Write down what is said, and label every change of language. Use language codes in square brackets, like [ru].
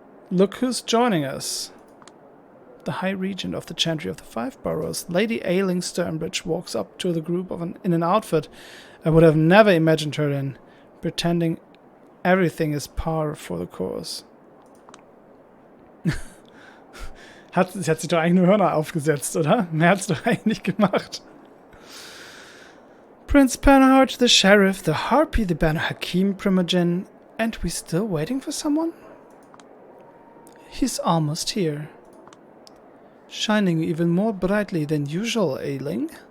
[en] Look who's joining us. The High Regent of the Chantry of the Five Boroughs, Lady Ailing Sternbridge, walks up to the group in an outfit I would have never imagined her in, pretending everything is par for the course. [de] Sie hat sich doch eigentlich nur Hörner aufgesetzt, oder? Mehr hat's doch eigentlich nicht gemacht. [en] Prince Panhard, the Sheriff, the Harpy, the Banu Hakim Primogen, and we still waiting for someone? He's almost here. Shining even more brightly than usual, Ailing.